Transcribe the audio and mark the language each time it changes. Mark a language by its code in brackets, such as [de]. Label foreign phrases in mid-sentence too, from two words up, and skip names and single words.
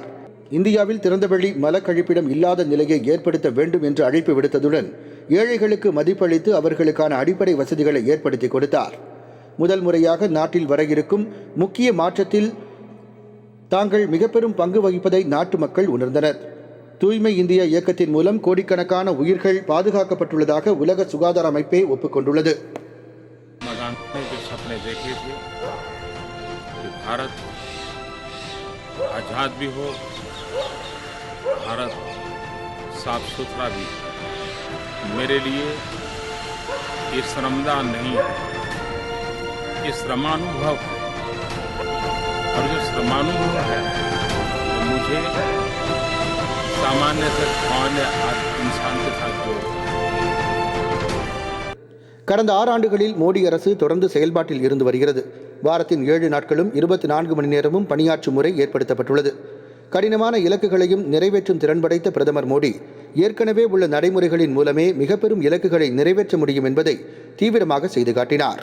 [ta] இந்தியாவில் திறந்தவெளி மலக்கழிப்பிடம் இல்லாத நிலையை ஏற்படுத்த வேண்டும் என்று அழைப்பு விடுத்ததுடன் ஏழைகளுக்கு மதிப்பளித்து அவர்களுக்கான அடிப்படை வசதிகளை ஏற்படுத்தி கொடுத்தார். முதல் முறையாக நாட்டில் வர இருக்கும் முக்கிய மாற்றத்தில் தாங்கள் மிக பெரும் பங்கு வகிப்பதை நாட்டு மக்கள் உணர்ந்தனர். தூய்மை இந்தியா இயக்கத்தின் மூலம் கோடிக்கணக்கான உயிர்கள் பாதுகாக்கப்பட்டுள்ளதாக உலக சுகாதார அமைப்பே ஒப்புக்கொண்டுள்ளது. [hi] भारत आजाद भी हो, भारत साफ सुथरा भी हो। मेरे लिए ये श्रमदान नहीं है, ये श्रमानुभव है। और जो श्रमानुभव है तो मुझे सामान्य से सामान्य इंसान के साथ जोड़ता है. [ta] கடந்த 6 ஆண்டுகளில் மோடி அரசு தொடர்ந்து செயல்பாட்டில் இருந்து வருகிறது. வாரத்தின் 7 நாட்களும் 24 மணி நேரமும் பணியாற்றும் முறை ஏற்படுத்தப்பட்டுள்ளது. கடினமான இலக்குகளையும் நிறைவேற்றும் திறன் படைத்த பிரதமர் மோடி ஏற்கனவே உள்ள நடைமுறைகளின் மூலமே மிக பெரும் இலக்குகளை நிறைவேற்ற முடியும் என்பதை தீவிரமாக செய்து காட்டினார்.